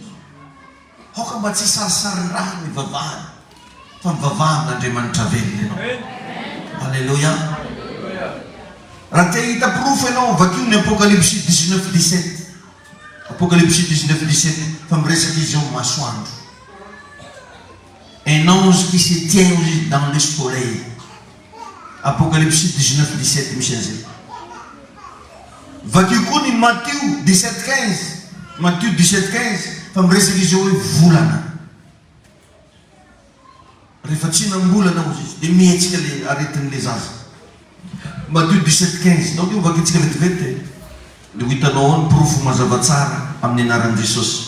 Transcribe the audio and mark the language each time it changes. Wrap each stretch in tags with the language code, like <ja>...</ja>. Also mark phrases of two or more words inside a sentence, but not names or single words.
<mg>Hoka mba tsy sarisarin-draha mivavahana. Fa mivavahan'Andriamanitra velona ianao. Alléluia. Raha te hita proof ianao vakio ny Apocalypse 19:17. Apocalypse 19:17 fa miresaka izy ao masoandro.</mg> <fr>Un ange qui se tient dans le soleil.</fr> <mg>Apocalypse 19:17 misy an'izay. Vakeo koa ny Matteo 17:15. Matteo 17:15 fa miresaka izy hoe volana. Rehefa tsy nambolana ozy izy dia mihetsika le aretin'le zaza. Matteo 17:15 nao dia vakentsika vetivety dia ho hitanao ao ny porofo mazava tsara amin'ny anaran'i Jesosy.</mg>